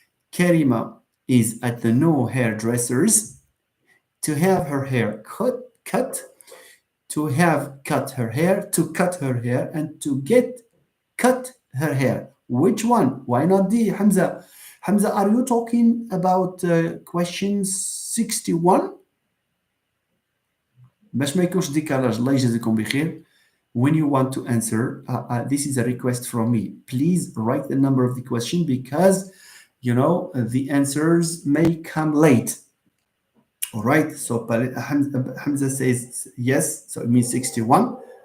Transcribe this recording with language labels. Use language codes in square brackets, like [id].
[en] Karima is at the new hairdressers to have her hair cut, to have cut her hair, to cut her hair, and to get cut her hair. Which one? Why not D, Hamza? Hamza, are you talking about question 61? [ar] باش ما يكونش ديكالاج الله يجازيكم بخير. [en] When you want to answer, this is a request from me. Please write the number of the question because the answers may come late. All right, so Hamza says yes, so it means 61.